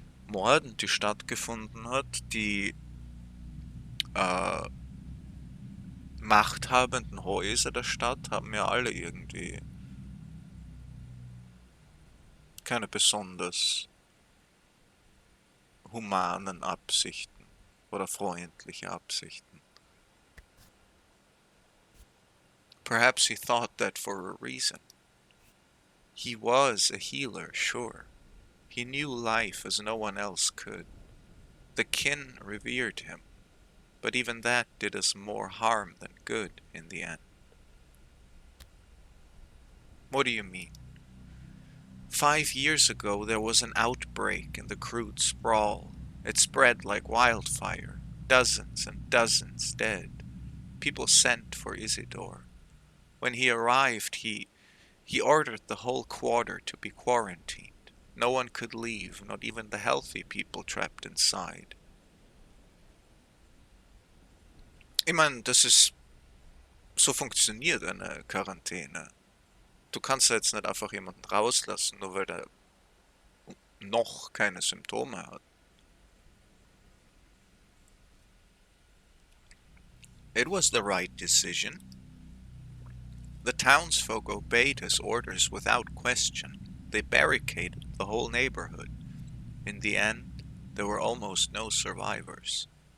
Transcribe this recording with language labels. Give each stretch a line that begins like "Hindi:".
German: Morden, die stattgefunden hat. Die machthabenden Häuser der Stadt haben ja alle irgendwie keine besonders humanen Absichten oder freundliche Absichten.
English: Perhaps he thought that for a reason. He was a healer, sure. He knew life as no one else could. The kin revered him, but even that did us more harm than good in the end. What do you mean? 5 years ago there was an outbreak in the crude sprawl. It spread like wildfire. Dozens and dozens dead. People sent for Isidore. When he arrived, he ordered the whole quarter to be quarantined. No one could leave, not even the healthy people trapped inside.
German: Ich meine, so funktioniert eine Quarantäne. Du kannst ja jetzt nicht einfach jemanden rauslassen, nur weil der noch keine Symptome hat.
English: It was the right decision. The townsfolk obeyed his orders without question. They barricaded the whole neighborhood. In the end, there were almost no survivors.